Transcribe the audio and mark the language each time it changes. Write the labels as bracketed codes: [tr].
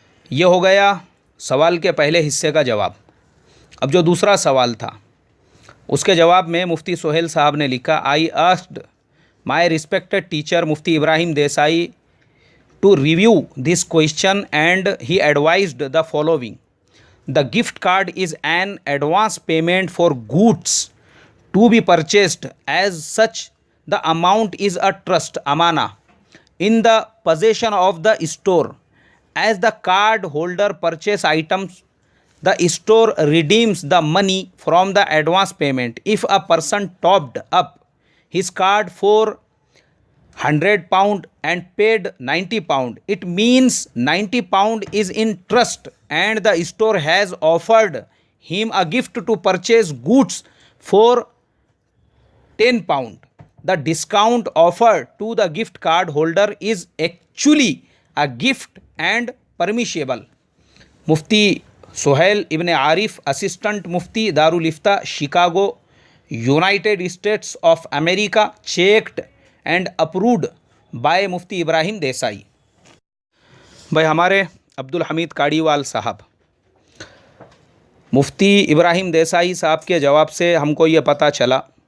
[ur] یہ ہو گیا سوال کے پہلے حصے کا جواب۔ اب جو دوسرا سوال تھا اس کے جواب میں مفتی سہیل صاحب نے لکھا، [en] I asked my respected teacher Mufti Ibrahim Desai to review this question and he advised the following. The gift card is an advance payment for goods to be purchased. As such, the amount is a trust amana in the possession of the store. As the card holder purchase items, the store redeems the money from the advance payment. If a person topped up his card for £100 and paid £90, it means £90 is in trust and the store has offered him a gift to purchase goods for £10. The discount offered to the gift card holder is actually a gift and permissible. [ur] مفتی سہیل ابن عارف، assistant Mufti دارالفتہ Chicago United States of America, [en] checked and approved by [ur] مفتی ابراہیم دیسائی۔ بھائی ہمارے عبدالحمید کاڑیوال صاحب، مفتی ابراہیم دیسائی صاحب کے جواب سے ہم کو یہ پتہ چلا